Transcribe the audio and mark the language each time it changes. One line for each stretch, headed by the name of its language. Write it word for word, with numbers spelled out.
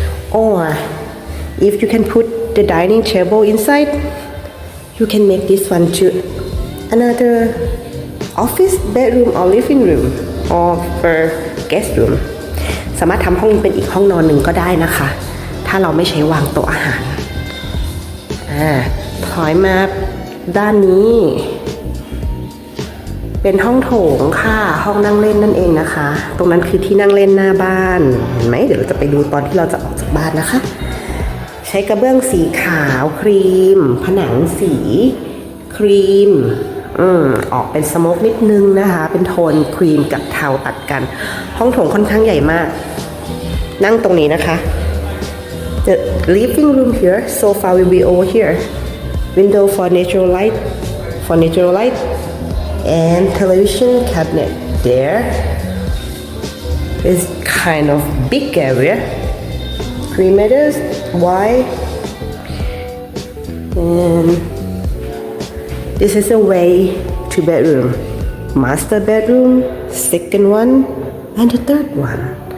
English: Or if you can put the dining table inside, you can make this one to another office, bedroom or living room or for guest room.
Thai: สามารถทำห้องนี้เป็นอีกห้องนอนหนึ่งก็ได้นะคะ ถ้าเราไม่ใช้วางโต๊ะอาหาร อ่า ถอยมาด้านนี้ เป็นห้องโถงค่ะ ห้องนั่งเล่นนั่นเองนะคะ ตรงนั้นคือที่นั่งเล่นหน้าบ้าน เห็นไหม เดี๋ยวเราจะไปดูตอนที่เราจะออกจากบ้านนะคะ ใช้กระเบื้องสีขาวครีม ผนังสีครีม อืม ออกเป็นสโมกนิดนึงนะคะ เป็นโทนครีมกับเทาตัดกัน ห้องโถงค่อนข้างใหญ่มาก นั่งตรงนี้นะคะ
English: The living room here, sofa will be over here. Window for natural light, for natural light, and television cabinet there. It's kind of big area, three meters wide. And this is a way to bedroom, master bedroom, second one, and the third one.